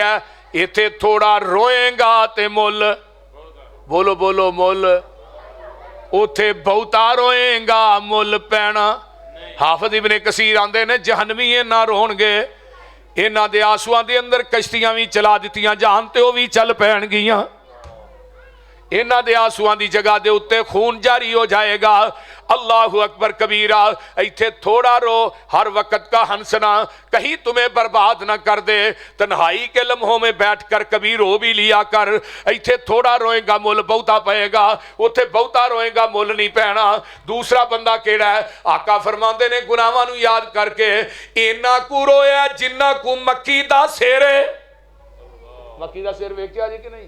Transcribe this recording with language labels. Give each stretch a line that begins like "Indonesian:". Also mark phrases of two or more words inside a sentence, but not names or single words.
Punjabi: ਇਥੇ ਥੋੜ੍ਹਾ ਰੋਏਗਾ ਤੇ ਮੁੱਲ, ਬੋਲੋ ਬੋਲੋ ਮੁੱਲ, ਉਥੇ ਬਹੁਤਾ ਰੋਏਗਾ ਮੁੱਲ ਪੈਣਾ। ਹਾਫ਼ਿਜ਼ ਇਬਨੇ ਕਸੀਰ ਆਂਦੇ ਨੇ ਜਹੰਨਮੀ ਇੰਨਾ ਰੋਣਗੇ, ਇਨ੍ਹਾਂ ਦੇ ਅੱਥਰੂਆਂ ਦੇ ਅੰਦਰ ਕਸ਼ਤੀਆਂ ਭੀ ਚਲਾ ਦਿੱਤੀਆਂ ਜਾਣ ਤੇ ਓਹ ਭੀ ਚੱਲ ਪੈਣਗੀਆਂ। ਇਨ੍ਹਾਂ ਦੇ ਅੱਥਰੂਆਂ ਦੀ ਜਗ੍ਹਾ ਦੇ ਉੱਤੇ ਖ਼ੂਨ ਜਾਰੀ ਹੋ ਜਾਏਗਾ।
Arabic: الله أكبر كبيرا.
Punjabi: ਇੱਥੇ ਥੋੜ੍ਹਾ ਰੋ,
Urdu: ہر وقت کا ہنسنا کہیں تمہیں برباد نہ کر دے. تنہائی کے لمحوں میں بیٹھ کر کبھی رو بھی لیا کر.
Punjabi: ਇੱਥੇ ਥੋੜ੍ਹਾ ਰੋਏਗਾ ਮੁੱਲ ਬਹੁਤਾ ਪਏਗਾ, ਉੱਥੇ ਬਹੁਤਾ ਰੋਏਗਾ ਮੁੱਲ ਨਹੀਂ ਪੈਣਾ। ਦੂਸਰਾ ਬੰਦਾ ਕਿਹੜਾ ਹੈ? ਆਕਾ ਫ਼ਰਮਾਂਦੇ ਨੇ ਗੁਨਾਹਾਂ ਨੂੰ ਯਾਦ ਕਰਕੇ ਇੰਨਾ ਕੁ ਰੋਇਆ ਜਿੰਨਾ ਕੁ ਮੱਕੀ ਦਾ ਸਿਰ। ਮੱਕੀ ਦਾ ਸਿਰ ਵੇਖਿਆ ਜੀ ਕਿ ਨਹੀਂ?